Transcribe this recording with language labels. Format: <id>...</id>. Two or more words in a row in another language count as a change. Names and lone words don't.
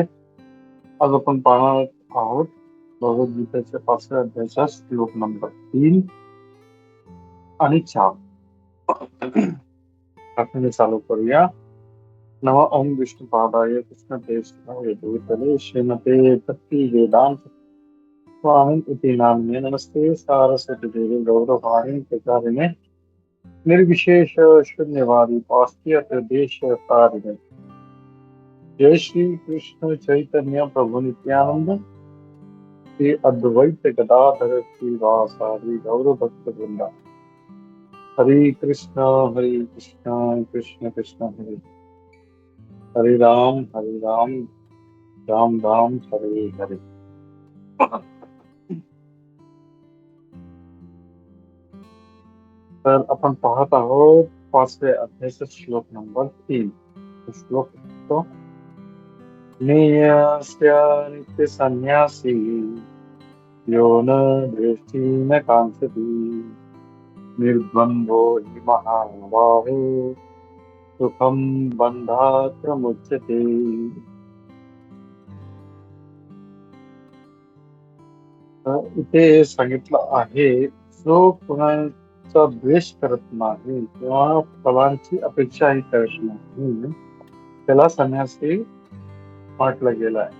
<mr>आज आपण पाहणार आहोत भगवद्गीतेच्या 5व्या अध्यायाचा श्लोक नंबर 3 आणि 4. आपण चालू करूया.</mr> <sa>नमः ओम विष्णुपादाय कृष्णकेशवाय भूतले श्रीमते भक्ति वेदांत स्वामी इति नाम्ने नमस्ते सारस्वती देवी गौरवाणी प्रचारिणे निर्विशेष शून्यवादी पाश्चात्य देश तारिणे. जय श्री कृष्ण चैतन्य प्रभु नित्यानंद, श्री अद्वैत गदाधर श्रीवासादि गौर भक्त वृंदा. हरे कृष्ण कृष्ण कृष्ण हरे हरे राम, राम राम हरे हरे.</sa> <mr>तर आपण पाहत आहोत 5व्या अध्यायाचा श्लोक नंबर 3.</mr> <sa>श्लोक तो नेयस्य नित्य संन्यासी यो न दृष्टि न कांक्षति निर्द्वंद्वो हि महाबाहो सुखम बंधात् प्रमुच्यते.</sa> <mr>इथे सांगितलं आहे, जो कुणाचा द्वेष करत नाही किंवा फलांची अपेक्षाही करत नाही त्याला संन्यासी म्हटलं गेलं आहे.</mr>